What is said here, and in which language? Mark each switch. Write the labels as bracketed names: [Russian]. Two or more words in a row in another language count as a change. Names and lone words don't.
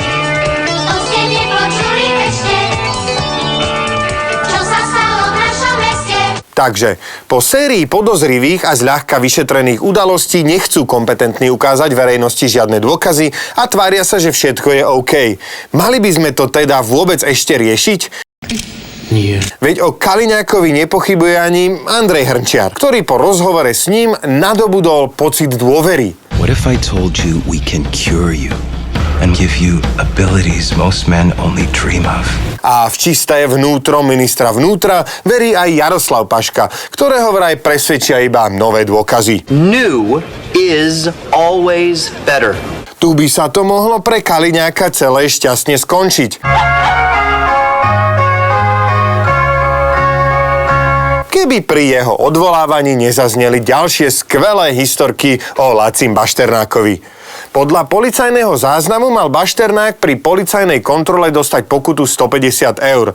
[Slovak] Takže po sérii podozrivých a zľahka vyšetrených udalostí nechcú kompetentní ukázať verejnosti žiadne dôkazy a tvária sa, že všetko je OK. Mali by sme to teda vôbec ešte riešiť? Nie. Veď o Kaliňákovi nepochybuje ani Andrej Hrnčiar, ktorý po rozhovore s ním nadobudol pocit dôvery. [English] What if I told you we can cure you and give you abilities most men only dream of? [Slovak] A v čisté vnútro ministra vnútra verí aj Jaroslav Paška, ktorého vraj presvedčia iba nové dôkazy. [English] New is always better. [Slovak] Tu by sa to mohlo pre Kaliňáka celé šťastne skončiť. Keby pri jeho odvolávaní nezazneli ďalšie skvelé historky o Lacim Bašternákovi. Podľa policajného záznamu mal Bašternák pri policajnej kontrole dostať pokutu 150 eur.